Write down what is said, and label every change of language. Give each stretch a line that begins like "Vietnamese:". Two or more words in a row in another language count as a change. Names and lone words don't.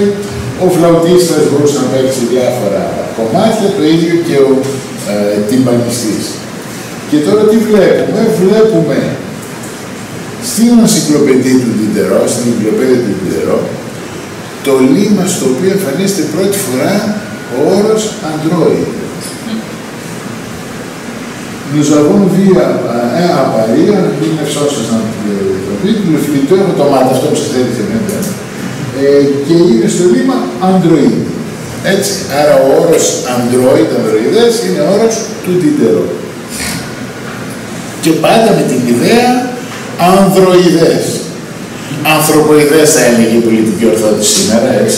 Greek: Ο φλαουτίστας μπορούσε να παίξει διάφορα κομμάτια, το ίδιο και ο τυμπανιστής. Και τώρα τι βλέπουμε? Βλέπουμε στην ενcyclopédie του Diderot, στην ενcyclopédie του Diderot, το λίμμα στο οποίο εμφανίζεται πρώτη φορά ο όρος Android.
French: Nous avons vu à Paris, en 1968, le flûteur automate,
Greek: αυτό που σας έδειξε μετά, και είναι στο λίμμα Android. Έτσι, άρα ο όρος Android, ανδροειδές, είναι όρος του Diderot. Και πάντα με την ιδέα ανδροειδές. Ανθρωποειδές θα έλεγε η πολιτική ορθότητα σήμερα, έτσι.